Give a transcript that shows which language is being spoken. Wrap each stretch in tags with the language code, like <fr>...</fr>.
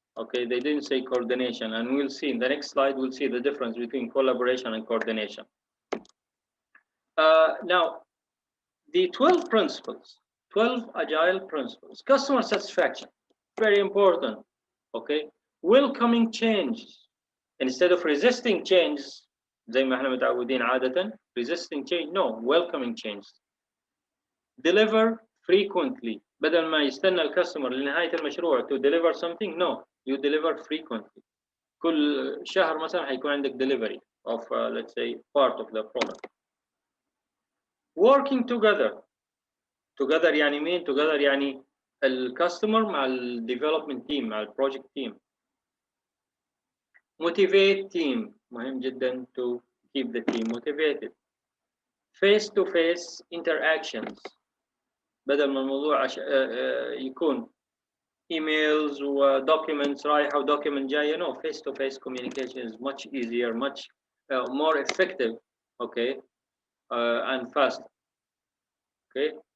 <en>Okay, they didn't say coordination, and we'll see in the next slide. We'll see the difference between collaboration and coordination. Now, the 12 principles, 12 agile principles. Customer satisfaction, very important. Okay, welcoming change instead of resisting change.</en> <ar>زي ما احنا متعودين عادة</ar> <en>resisting change. No, welcoming change. Deliver frequently.</en> <ar>بدل ما يستنى الكاستمر لنهاية المشروع</ar> <en>to deliver something, no, you deliver frequently.</en> <ar>كل شهر مثلا هيكون عندك</ar> <en>delivery of let's say part of the product. Working together.</en> <ar>Together يعني مين؟ Together يعني الكاستمر مع ال development team مع ال project team.</ar> <en>Motivate team.</en> <ar>مهم جدا</ar> <en>to keep the team motivated. Face to face interactions.</en> <ar>بدل ما الموضوع يكون emails ودocuments رايحة ودوكيمنت جاية.</ar> <en>No, face to face communication is much easier, much more effective, okay, and faster. Okay.</en>